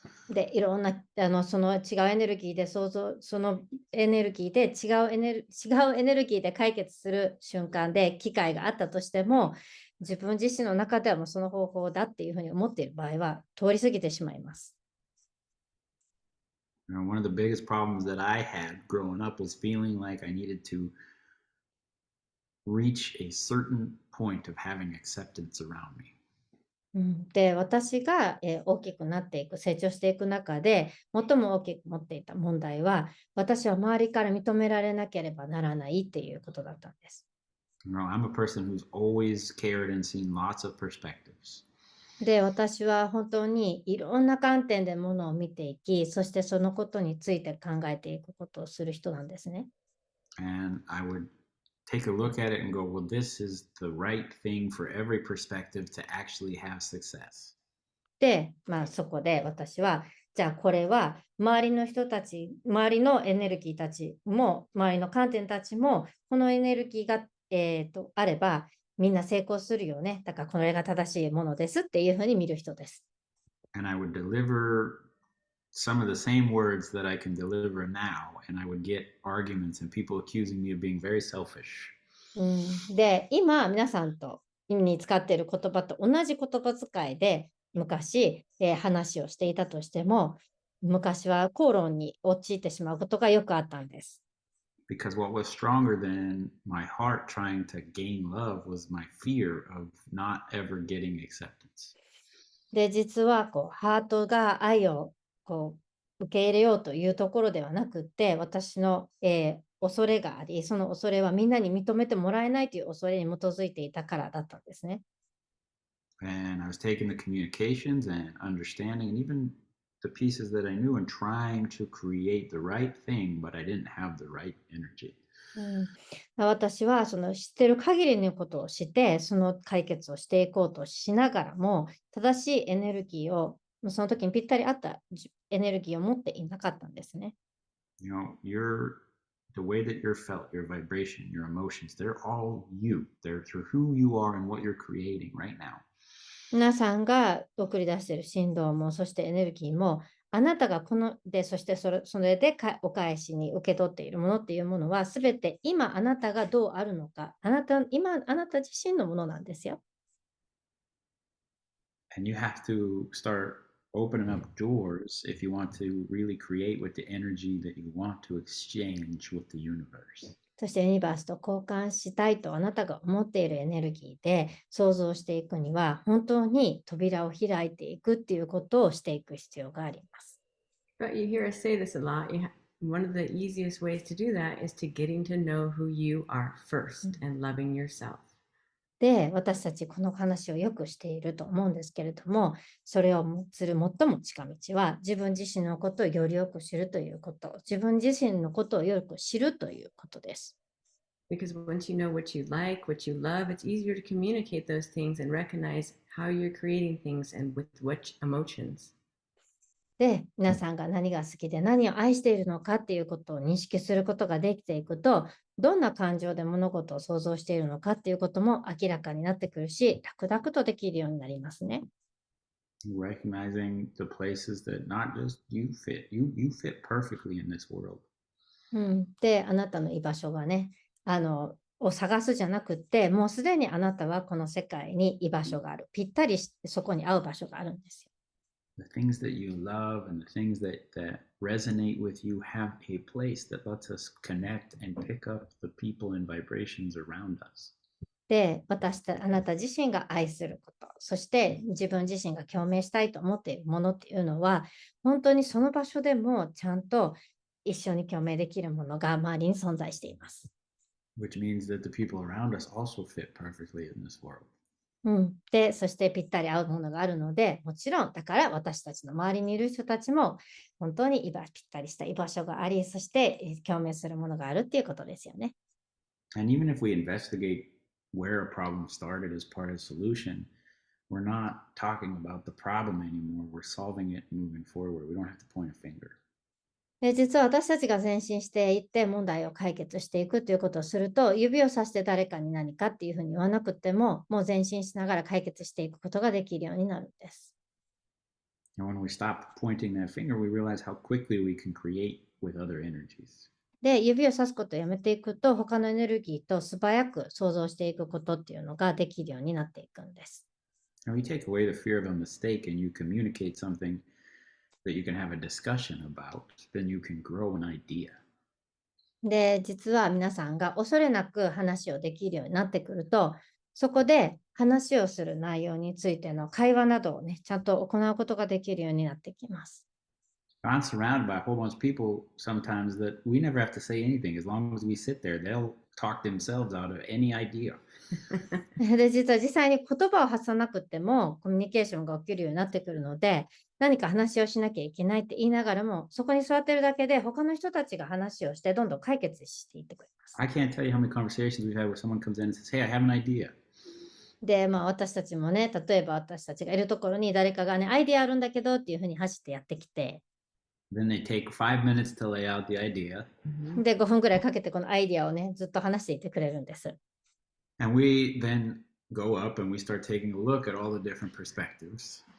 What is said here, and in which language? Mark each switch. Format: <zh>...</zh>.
<ja>で、いろんなその違うエネルギーでそのエネルギーで違うエネルギーで解決する瞬間で機会があったとしても、自分自身の中ではもうその方法だっていうふうに思っている場合は通り過ぎてしまいます。</ja> <en>One of the biggest problems that I had growing up was feeling like I needed to reach a certain point of having acceptance around me.</en> <ja>で、私が大きくなっていく、成長していく中で、最も大きく持っていた問題は、私は周りから認められなければならないっていうことだったんです。</ja> <en>I'm a person who's always cared and seen lots of perspectives.</en> <ja>で、私は本当にいろんな観点でものを見ていき、そしてそのことについて考えていくことをする人なんですね。</ja> <en>And I would take a look at it and go, well, this is the right thing for every perspective to actually have success.</en> <ja>で、そこで私は、じゃあこれは周りの人たち、周りのエネルギーたちも、周りの観点たちも、このエネルギーが、あれば、みんな成功するよね。だからこれが正しいものですっていうふうに見る人です。</ja> <en>And I would deliver some of the same words that I can deliver now, and I would get arguments and people accusing me of being very selfish.</en> <ja>で、今、皆さんとに使っている言葉と同じ言葉遣いで、昔、話をしていたとしても、昔は口論に陥ってしまうことがよくあったんです。</ja> <en>Because what was stronger than my heart trying to gain love was my fear of not ever getting acceptance.</en> <ja>で、実はハートが愛を受け入れようというところではなくって、私の、恐れがあり、その恐れはみんなに認めてもらえないという恐れに基づいていたからだったんですね。</ja> <en>And I was taking the communications and understanding and even the pieces that I knew and trying to create the right thing, but I didn't have the right energy.</en> <ja>私はその知ってる限りのことをして、その解決をしていこうとしながらも、正しいエネルギーを、その時にぴったり合ったエネルギーを持っていなかったんですね。</ja> <en>You know, the way that you're felt, your vibration, your emotions, they're all you. They're through who you are and what you're creating right now.</en> <ja>皆さんが送り出している振動も、そしてエネルギーも、あなたがそしてそれでお返しに受け取っているものっていうものは、すべて今あなたがどうあるのか、今あなた自身のものなんですよ。</ja> <en>And you have to start opening up doors if you want to really create with the energy that you want to exchange with the universe.</en> <ja>そしてユニバースと交換したいとあなたが思っているエネルギーで想像していくには、本当に扉を開いていくっていうことをしていく必要があります。</ja> <en>But you hear us say this a lot. One of the easiest ways to do that is to getting to know who you are first and loving yourself.</en> <ja>で、私たちこの話をよくしていると思うんですけれども、それをする最も近道は、自分自身のことをよりよく知るということ、自分自身のことをよく知るということです。</ja> <en>Because once you know what you like, what you love, it's easier to communicate those things and recognize how you're creating things and with what emotions.</en> <ja>で、皆さんが何が好きで何を愛しているのかっていうことを認識することができていくと、どんな感情で物事を想像しているのかっていうことも明らかになってくるし、楽々とできるようになりますね。</ja> <en>Recognizing the places that not just you fit, you fit perfectly in this world.</en> <ja>で、あなたの居場所がね、を探すじゃなくって、もうすでにあなたはこの世界に居場所がある。ぴったりそこに合う場所があるんですよ。</ja> <en>The things that you love and the things that resonate with you have a place that lets us connect and pick up the people and vibrations around us.</en> <ja>で、あなた自身が愛すること、そして自分自身が共鳴したいと思っているものっていうのは、本当にその場所でもちゃんと一緒に共鳴できるものが周りに存在しています。</ja> <en>Which means that the people around us also fit perfectly in this world.</en> <ja>で、そしてぴったり合うものがあるので、もちろん、だから私たちの周りにいる人たちも、本当にぴったりした居場所があり、そして共鳴するものがあるっていうことですよね。</ja> <en>And even if we investigate where a problem started as part of the solution, we're not talking about the problem anymore. We're solving it and moving forward. We don't have to point a finger.</en> <ja>で、実は私たちが前進していって問題を解決していくということをすると、指をさして誰かに何かっていうふうに言わなくても、もう前進しながら解決していくことができるようになるんです。</ja> <en>And when we stop pointing that finger, we realize how quickly we can create with other energies.</en> <ja>で、指をさすことをやめていくと、他のエネルギーと素早く想像していくことっていうのができるようになっていくんです。</ja> <en>And we take away the fear of a mistake and you communicate something that you can have a discussion about, then you can grow an idea.</en> <ja>で、実は皆さんが恐れなく話をできるようになってくると、そこで話をする内容についての会話などをね、ちゃんと行うことができるようになってきます。</ja> <en>I'm surrounded by a whole bunch of people sometimes that we never have to say anything. As long as we sit there, they'll talk themselves out of any idea.</en> <ja>で、実は実際に言葉を発さなくてもコミュニケーションが起きるようになってくるので、何か話をしなきゃいけないって言いながらも、そこに座ってるだけで他の人たちが話をしてどんどん解決していってくれます。</ja> <en>I can't tell you how many conversations we've had where someone comes in and says, "Hey, I have an idea."</en> <ja>で、私たちもね、例えば私たちがいるところに誰かがね、アイディアあるんだけどっていうふうに走ってやってきて、</ja> <en>Then they take 5 minutes to lay out the idea.</en> <ja>で、5分ぐらいかけてこのアイディアをね、ずっと話していてくれるんです。</ja> <en>And we then go up and we start taking a look at all the different perspectives.</en>